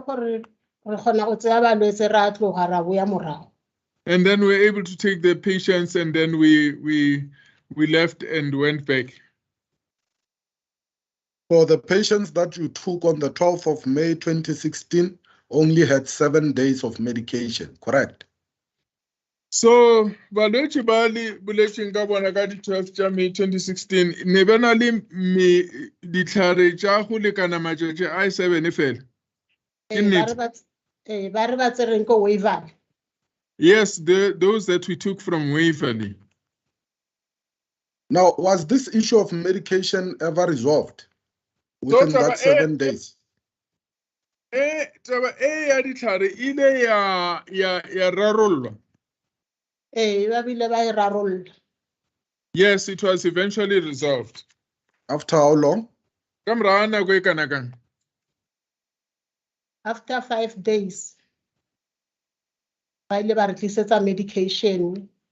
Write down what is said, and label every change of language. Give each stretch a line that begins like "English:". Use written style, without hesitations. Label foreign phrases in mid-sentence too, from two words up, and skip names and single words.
English: then we were able to take the patients and then we left and went back. For the patients that you took on the 12th of May 2016 only had 7 days of medication, correct? So,
Northern Sotho: balwetši ba le boletšeng ka bona ka di 12 tša May 2016 ne ba na le ditlhare tša go lekana matšatši a 7 fela.
English: Yes, those that we took from Waverley. Now, was this issue of medication ever resolved within that 7 days?
Northern Sotho: Taba e ya ditlhare ile ya rarollwa.
English: Yes, it was eventually resolved. After how long? After 5 days. Medication.